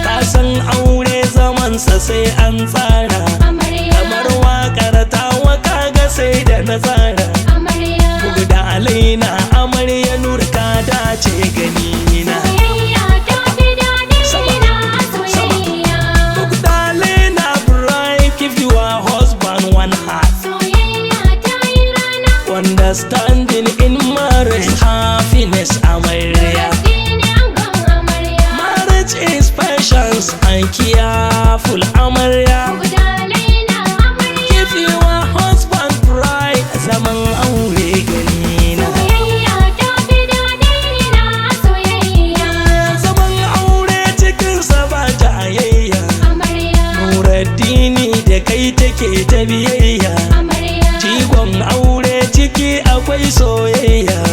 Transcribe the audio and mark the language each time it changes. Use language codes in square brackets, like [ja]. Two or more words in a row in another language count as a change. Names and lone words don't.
[ha] Ka san aure zamansa sai an tsara. Amarya. Kamar waƙar tawa kaga sai da na tsara. Amarya. Bugu da alaina amarya Nur ka dace gani na. Soyayya ta fi daɗi Sama. na Sama. soyayya. Bugu da alaina [en] bride, give your husband one heart. [ha] Soyayya ta yi rana. [en] Understanding in marriage, happiness amarya. [ha] Nuruddin angon amarya. [en] Marriage is patience and careful amarya. [ha] Bugu da alaina amarya. [en] Give your husband pride, [ha] zaman aure gani na. Soyayya ta fi daɗi na soyayya. Zaman aure cikin sa ba jayayya. Amarya. Nuruddin da kai take ta biyayya. Amarya. Jigon aure ciki akwai soyayya.